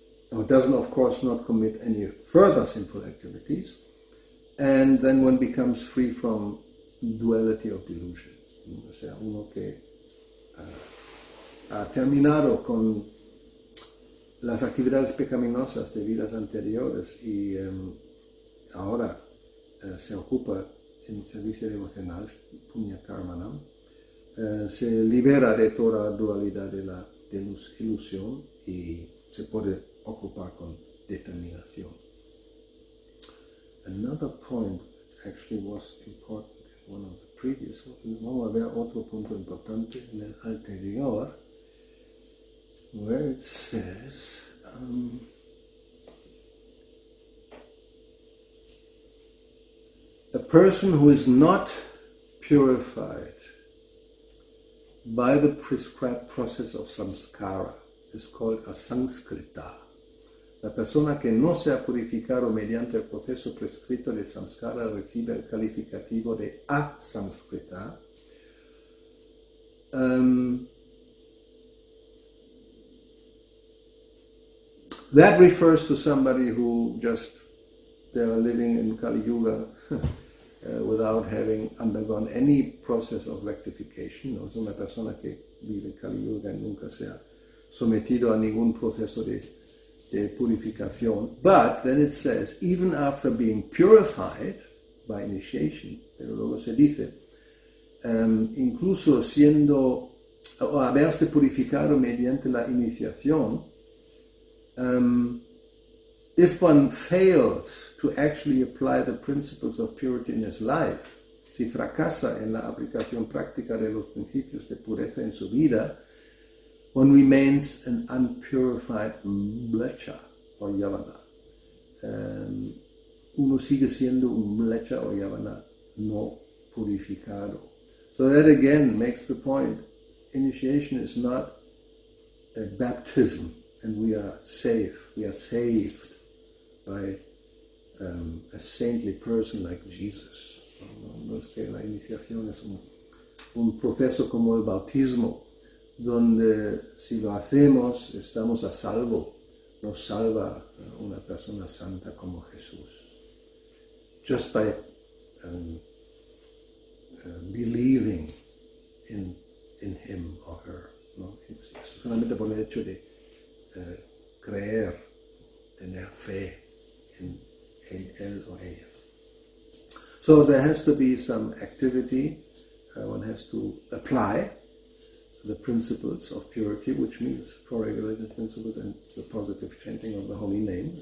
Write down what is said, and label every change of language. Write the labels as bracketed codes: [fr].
[en] One doesn't, of course, not commit any further sinful activities. And then one becomes free from duality of delusion. [es] O sea, uno que ha terminado con las actividades pecaminosas de vidas anteriores y ahora se ocupa en servicio devocional, punya karmanam, se libera de toda dualidad de la ilusión y se puede ocupar con determinación. [en] Another point that actually was important in one of the previous, [es] vamos a ver otro punto importante en el anterior, [en] where it says, a person who is not purified by the prescribed process of samskara is called a sanskrita. [es] La persona que no se ha purificado mediante el proceso prescrito de samskara recibe el calificativo de asamskrita. [en] That refers to somebody who just, they are living in Kali-yuga without having undergone any process of rectification. [es] No es una persona que vive en Kali-yuga y nunca se ha sometido a ningún proceso de purificación. [en] But then it says, even after being purified by initiation, [es] pero luego se dice, incluso siendo, o haberse purificado mediante la iniciación, [en] if one fails to actually apply the principles of purity in his life, [es] si fracasa en la aplicación práctica de los principios de pureza en su vida, [en] one remains an unpurified mlecha or yavana. [es] Uno sigue siendo un mlecha or yavana no purificado. [en] So that again makes the point, initiation is not a baptism and we are safe. We are saved by a saintly person like Jesus. [es] No es que la iniciación es un proceso como el bautismo, donde si lo hacemos estamos a salvo, nos salva una persona santa como Jesús. [en] Just by believing in him or her. [es] ¿No? Es solamente por el hecho de creer, tener fe en él o ella. [en] So there has to be some activity, one has to apply the principles of purity, which means four regulated principles and the positive chanting of the holy name.